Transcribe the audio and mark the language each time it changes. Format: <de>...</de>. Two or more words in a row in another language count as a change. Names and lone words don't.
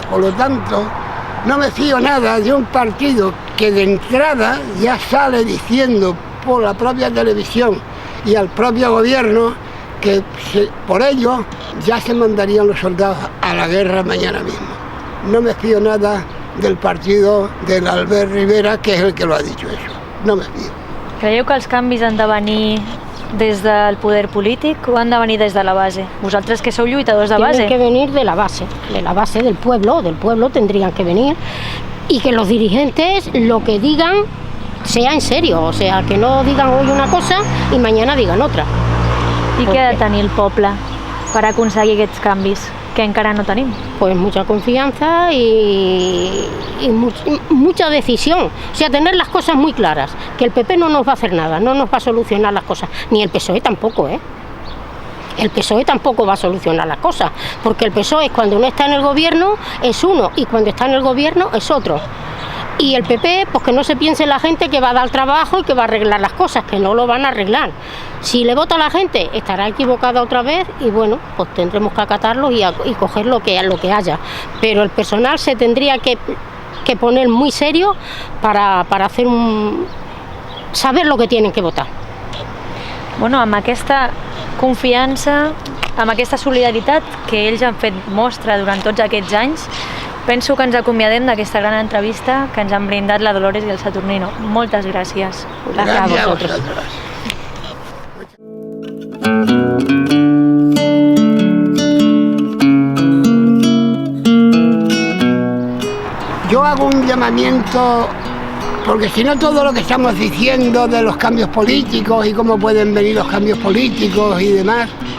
<es>Por lo tanto, no me fío nada de un partido que de entrada ya sale diciendo por la propia televisión y al propio gobierno que por ello ya se mandarían los soldados a la guerra mañana mismo. No me fío nada del partido del Albert Rivera, que és el que lo ha dicho eso. No me fío.</es> <ca>Creieu que els canvis han de venir des del poder polític o han de venir des de la base? Vosaltres que sou lluitadors de base.</ca> <es>Tienen que venir de la base del pueblo tendrían que venir, y que los dirigentes lo que digan sea en serio, o sea, que no digan hoy una cosa y mañana digan otra.</es> <ca>I què ha de tenir el poble per aconseguir aquests canvis que encara no tenim?</ca> <es>Pues mucha confianza y mucha decisión, o sea, tener las cosas muy claras, que el PP no nos va a hacer nada, no nos va a solucionar las cosas, ni el PSOE tampoco, El PSOE tampoco va a solucionar las cosas, porque el PSOE cuando no está en el gobierno es uno y cuando está en el gobierno es otro. Y el PP, pues que no se piense la gente que va a dar trabajo y que va a arreglar las cosas, que no lo van a arreglar. Si le vota a la gente, estará equivocada otra vez y bueno, pues tendremos que acatarlo y coger lo que haya. Pero el personal se tendría que poner muy serio para hacer saber lo que tienen que votar.</es> <ca>Bueno, amb aquesta confiança, amb aquesta solidaritat que ells han fet mostra durant tots aquests anys, penso que ens acomiadem d'aquesta gran entrevista que ens han brindat la Dolores i el Saturnino. Moltes gràcies. Gràcies a vosaltres.</ca> <es>Yo hago un llamamiento, porque si no todo lo que estamos diciendo de los cambios políticos y cómo pueden venir los cambios políticos y demás,</es>